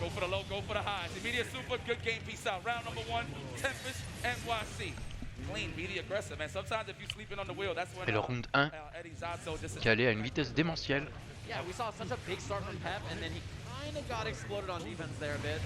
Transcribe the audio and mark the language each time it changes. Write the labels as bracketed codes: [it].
[en] Go for the low, go for the highs. Immediate super, good game, peace out. Round number 1, Tempest, NYC. Clean, media aggressive, man. Sometimes if you're sleeping on the wheel, that's when [fr] Et le round 1 qui allait à une vitesse démentielle. [en] Yeah, we saw such a big start from Pep, and then he kind of got exploded on defense there a bit.